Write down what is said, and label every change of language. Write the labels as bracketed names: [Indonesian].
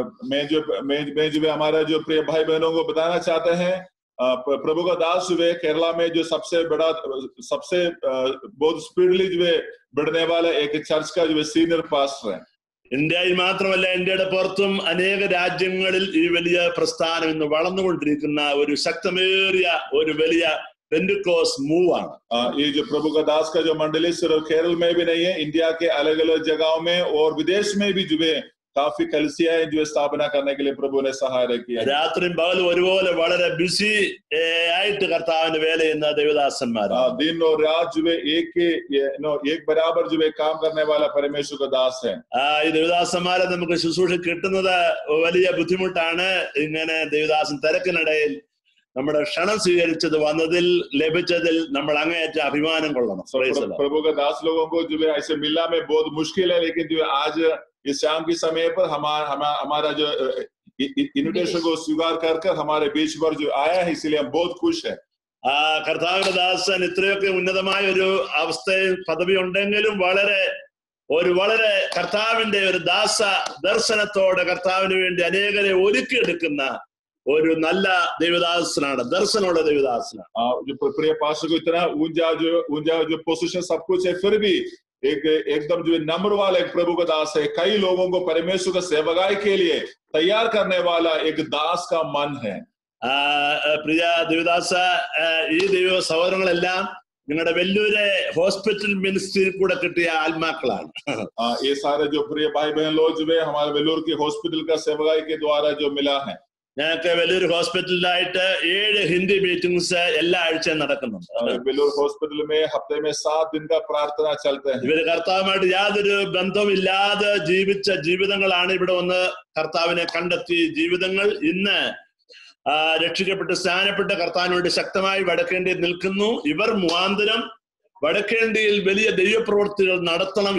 [Hindi] मैं जो हमारा जो प्रिय भाई बहनों को बताना चाहते हैं, प्रभु का दास जो है केरला में जो सबसे बहुत स्पीडली जो है बढ़ने वाला एक चर्च का जो है सीनियर पास्टर है। [Malayalam] ഇന്ത്യയിൽ മാത്രമല്ല, ഇന്ത്യയുടെ പുറത്തും അനേക രാജ്യങ്ങളിൽ ഈ വലിയ പ്രസ്ഥാനം ഇന്ന് വളർന്നുകൊണ്ടിരിക്കുന്ന ഒരു ശക്തമേറിയ ഒരു വലിയ [English] Pentecost move [Malayalam] ആണ്. [Hindi] ये जो प्रभु का दास का जो मंडली सिर्फ केरल में भी नहीं है, इंडिया के अलग अलग जगहों में और विदेश में भी जो है काफी कलीसियाएं जो स्थापना करने के लिए प्रभु ने सहायता किया. [Malayalam] രാത്രിയും പകലും ഒരുപോലെ വളരെ ബിസി ആയിട്ട് കർത്താവിന്റെ വേല ചെയ്യുന്ന ദേവദാസന്മാർ. [Hindi] दिन और रात जो है एक बराबर जो है काम करने वाला परमेश्वर का दास है. [Malayalam] ഈ ദേവദാസന്മാരെ നമുക്ക് ശുശ്രൂഷ കിട്ടുന്നത് വലിയ ബുദ്ധിമുട്ടാണ്. ഇങ്ങനെ ദേവദാസൻ തിരക്കിനിടയിൽ നമ്മുടെ ക്ഷണം സ്വീകരിച്ചത് വന്നതിൽ ലഭിച്ചതിൽ നമ്മൾ അങ്ങേയറ്റം അഭിമാനം കൊള്ളണം. [Hindi] प्रभु का दास लोगों को जो है ऐसे मिलना में बहुत मुश्किल है, लेकिन जो आज इस शाम के समय पर हमारा जो इन्विटेशन को स्वीकार कर हमारे बीच पर जो आया है, इसलिए हम बहुत खुश है. [Malayalam] കർത്താവിന്റെ ദാസൻ ഇത്രയൊക്കെ ഉന്നതമായ ഒരു അവസ്ഥയിൽ പദവി ഉണ്ടെങ്കിലും വളരെ കർത്താവിന്റെ ഒരു ദാസ ദർശനത്തോടെ കർത്താവിന് വേണ്ടി അനേകരെ ഒരുക്കിയെടുക്കുന്ന ഒരു നല്ല ദേവദാസനാണ്, ദർശനമുള്ള ദേവദാസനാണ്. [Hindi] प्रिय पास्टर को इतना ऊंचा जो पोजीशन सब कुछ है, फिर भी एकदम जो नम्र वाला एक प्रभु का दास है. कई लोगों को परमेश्वर का सेवकाई के लिए तैयार करने वाला एक दास का मन है. [Malayalam] പ്രിയ ദേവദാസ, ഈ ദൈവ സഹോദരങ്ങളെല്ലാം നിങ്ങളുടെ വെല്ലൂരെ ഹോസ്പിറ്റൽ മിനിസ്ട്രിയിൽ കൂടെ കിട്ടിയ ആത്മാക്കളാണ്. [Hindi] ये सारे जो प्रिय भाई बहन लोग जो है हमारे वेल्लूर की हॉस्पिटल का सेवकाई के द्वारा जो मिला है. [Malayalam] ഞങ്ങൾക്ക് വെല്ലൂർ ഹോസ്പിറ്റലിലായിട്ട് 7 ഹിന്ദി മീറ്റിംഗ്സ് എല്ലാ ആഴ്ചയും നടക്കുന്നുണ്ട്. [Hindi] वेल्लूर हॉस्पिटल में हफ्ते में 7 दिन का प्रार्थना चलते हैं. [Malayalam] ഇവര് കർത്താവുമായിട്ട് യാതൊരു ബന്ധവുമില്ലാതെ ജീവിച്ച ജീവിതങ്ങളാണ് ഇവിടെ വന്ന് കർത്താവിനെ കണ്ടെത്തി ജീവിതങ്ങൾ. ഇന്ന് രക്ഷിക്കപ്പെട്ട് സ്നാനപ്പെട്ട് കർത്താവിനോട് ശക്തമായി വടക്കേണ്ടിയിൽ നിൽക്കുന്നു. ഇവർ മുഖാന്തരം വടക്കേണ്ടിയിൽ വലിയ ദൈവപ്രവൃത്തികൾ നടത്തണം.